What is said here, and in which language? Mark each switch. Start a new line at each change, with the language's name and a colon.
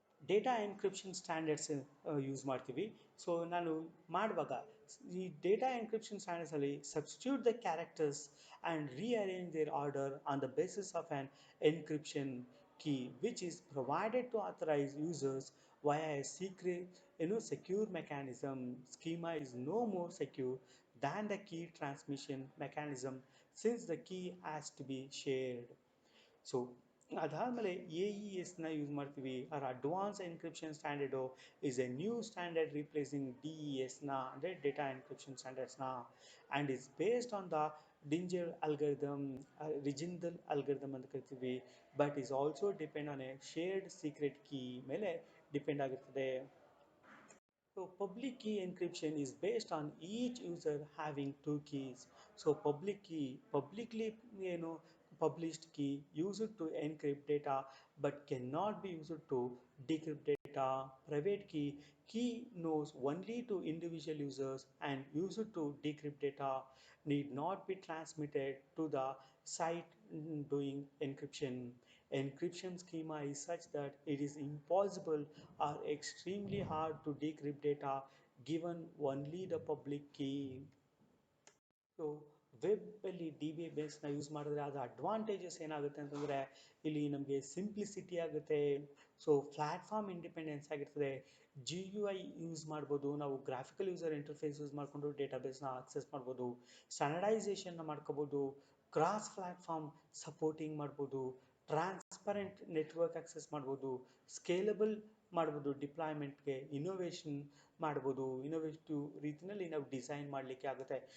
English: Data encryption standards use ಮಾಡ್ತೀವಿ.
Kannada: So ನಾನು ಮಾಡುವಾಗ ಈ
English: Data encryption ಸ್ಟ್ಯಾಂಡರ್ಡ್ಸಲ್ಲಿ substitute the characters and rearrange their order on the basis of an encryption key which is provided to authorized users via a secure mechanism. Schema is no more secure than the key transmission mechanism since the key has to be shared.
Kannada: So ಅದಾದಮೇಲೆ AESನ use ಮಾಡ್ತೀವಿ.
English: R advance encryption standard is A new standard replacing DESನ ಅಂದರೆ data encryption ಸ್ಟ್ಯಾಂಡರ್ಡ್ಸ್ನ, and is based on the ಡಿಂಜರ್ algorithm, ರಿಜಿಂದಲ್ algorithm ಅಂತ ಕರಿತೀವಿ. But is also depend on A shared secret key
Kannada: ಮೇಲೆ depend ಆಗಿರ್ತದೆ.
English: So public key encryption is based on each user having two keys. So public key, publicly published key used to encrypt data but cannot be used to decrypt data. Private key knows only to individual users and used to decrypt data, need not be transmitted to the site doing encryption. Encryption schema is such that it is impossible or extremely hard to decrypt data given only the public key.
Kannada: So ವೆಬ್ಬಲ್ಲಿ DBMSನ use ಮಾಡಿದ್ರೆ ಅದು advantages ಏನಾಗುತ್ತೆ ಅಂತಂದರೆ ಇಲ್ಲಿ ನಮಗೆ simplicity ಆಗುತ್ತೆ. So platform independence ಆಗಿರ್ತದೆ. GUI use ಮಾಡ್ಬೋದು, ನಾವು ಗ್ರಾಫಿಕಲ್ ಯೂಸರ್ ಇಂಟರ್ಫೇಸ್ ಯೂಸ್ ಮಾಡಿಕೊಂಡು ಡೇಟಾಬೇಸ್ನ ಆಕ್ಸೆಸ್ ಮಾಡ್ಬೋದು, ಸ್ಟ್ಯಾಂಡರ್ಡೈಸೇಷನ್ನ ಮಾಡ್ಕೋಬೋದು, ಕ್ರಾಸ್ ಪ್ಲ್ಯಾಟ್ಫಾರ್ಮ್ ಸಪೋರ್ಟಿಂಗ್ ಮಾಡ್ಬೋದು, ಟ್ರಾನ್ಸ್ಪರೆಂಟ್ ನೆಟ್ವರ್ಕ್ ಆಕ್ಸೆಸ್ ಮಾಡ್ಬೋದು, ಸ್ಕೇಲಬಲ್ ಮಾಡ್ಬೋದು, ಡಿಪ್ಲಾಯ್ಮೆಂಟ್ಗೆ ಇನೋವೇಷನ್ ಮಾಡ್ಬೋದು, ಇನೋವೇಟಿವ್ ರೀತಿಯಲ್ಲಿ ನಾವು ಡಿಸೈನ್ ಮಾಡಲಿಕ್ಕೆ ಆಗುತ್ತೆ.